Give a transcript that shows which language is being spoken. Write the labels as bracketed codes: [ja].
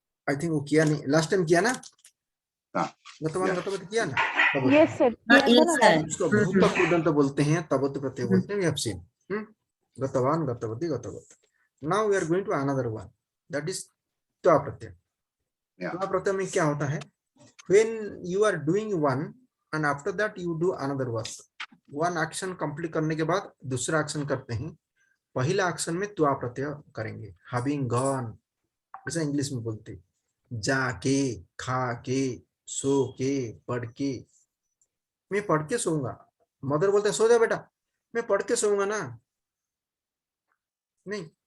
[hi] I think वो किया नहीं, लास्ट टाइम किया ना, गतवान गतवती किया ना? [en] yes sir, [hi] उसको भूत कृदंत बोलते हैं, तबत प्रत्यय बोलते हैं। [en] we have seen [hi] गतवान, गतवती, गतवत। [en] Now we are going to another one, that is त्वा प्रत्यय। [hi] त्वा प्रत्यय में क्या होता है? [en] when you are doing one and after that you do another work, [hi] one action complete करने के बाद दूसरा एक्शन करते हैं, पहला एक्शन में त्वा प्रत्यय करेंगे। [en] having gone, [hi] ऐसा इंग्लिश में बोलते हैं, जाके, खा के, सो के, पढ़ के। मैं पढ़ के सोऊंगा, मदर बोलते हैं सो जा बेटा, मैं पढ़ के सोऊंगा ना, नहीं।